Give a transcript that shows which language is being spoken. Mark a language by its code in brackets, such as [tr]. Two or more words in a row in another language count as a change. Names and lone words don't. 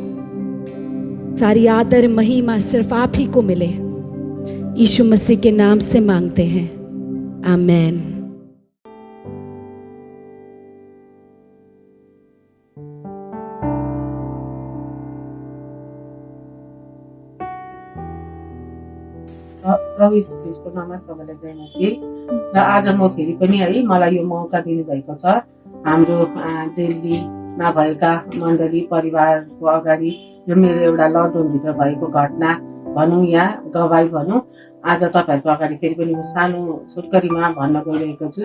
[hi] सारी आदर महिमा सिर्फ आप ही को मिले, यीशु मसीह के नाम से मांगते हैं, आमेन। [ne] प्रभु यीशु ख्रीष्टको नाममा सबैलाई जय मसीह। र आज म फेरि पनि है मलाई यो मौका दिनुभएको छ हाम्रो दिल्लीमा भएका मण्डली परिवारको अगाडि यो मेरो एउटा लकडाउनभित्र भएको घटना भनौँ या गवाई भनौँ, आज तपाईँहरूको अगाडि फेरि पनि म सानो छोटकरीमा भन्न गइरहेको छु।